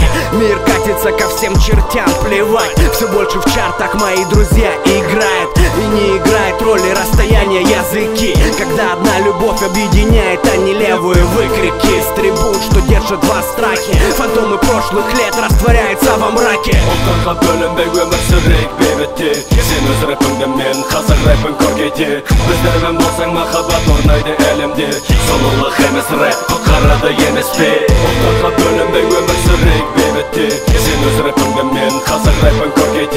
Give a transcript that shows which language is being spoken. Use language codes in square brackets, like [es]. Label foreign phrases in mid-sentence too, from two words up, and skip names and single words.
[ru] Мир катится ко всем чертям, плевать, все больше в чартах мои друзья играют. И не играет роли расстояния, языки, когда одна любовь объединяет, а не левые выкрики с трибун, что держат вас в страхе. Фантомы прошлых лет растворяются во мраке. [kk] Ұлттарға бөлінбей өмір сүрейік бейбітте, сен өз рэпіңді, мен қазақ рэпін көргейде. Біздермен болсаң махаббат орнайды әлемде, сұлулық емес рэп құтқарады емес пе. Ұлттарға бөлінбей өмір сүрейік бейбітте, сен өз рэпіңді, мен қазақ рэпін көргейде.